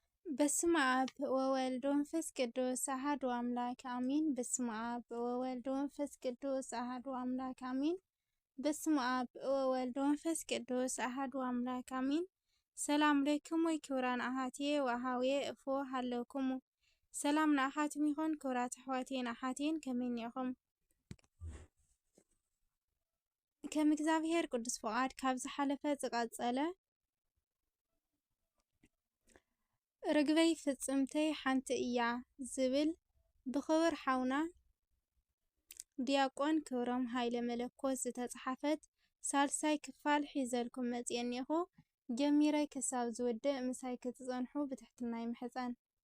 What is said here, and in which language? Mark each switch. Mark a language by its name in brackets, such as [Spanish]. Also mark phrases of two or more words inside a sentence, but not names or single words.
[Geez] በስመ አብ ወወልድ ወመንፈስ ቅዱስ አሐዱ አምላክ አሜን። በስመ አብ ወወልድ ወመንፈስ ቅዱስ አሐዱ አምላክ አሜን። በስመ አብ ወወልድ ወመንፈስ ቅዱስ አሐዱ አምላክ አሜን። ሰላም ለክሙ ክቡራን አሐትየ ወአኀውየ እፎ ሃለውክሙ። [Tigrinya] ሰላም ንኣኻትም ይኹን ክቡራት ኣሕዋትየን ኣሓትየን ከመይ ኢኹም? ከም እግዚአብሔር ቅዱስ ፈቃድ ካብ ዝሓለፈ ዝቐፀለ ርግበይ ፍጽምተይ ሓንቲ እያ ዝብል ብኽብር ሓውና ዲያቆን ክብሮም ሃይለ መለኮት ዝተጻሕፈት ሳልሳይ ክፋል ሒዘልኩም መጽእ እኒኹ። ጀሚረይ ክሳብ ዝውድእ ምሳይ ክትጸንሑ ብትሕትና ይምሕፀን።